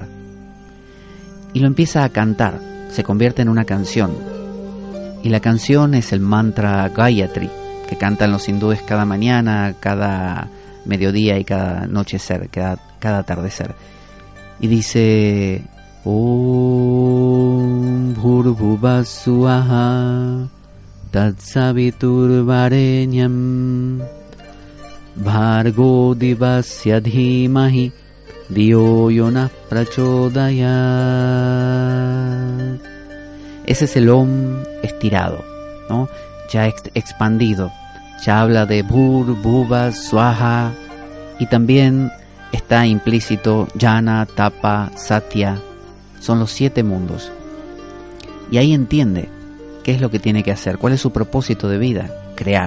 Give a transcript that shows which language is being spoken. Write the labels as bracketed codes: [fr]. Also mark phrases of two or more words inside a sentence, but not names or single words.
[es] Y lo empieza a cantar, se convierte en una canción. Y la canción es el mantra Gayatri, que cantan los hindúes cada mañana, cada mediodía y cada anochecer, cada atardecer. Y dice: [sa] Om Bhurvubhuvah Swaha Tatsavitur Varenyam Bhargo Divasya Dhimahi Dio Yona Prachodayat. [es] Ese es el Om estirado, ¿no? Ya expandido. Ya habla de [sa] Bhurvubhuvah Swaha, [es] y también está implícito Jnana, Tapa, Satya. Son los 7 mundos. Y ahí entiende qué es lo que tiene que hacer, cuál es su propósito de vida: crear.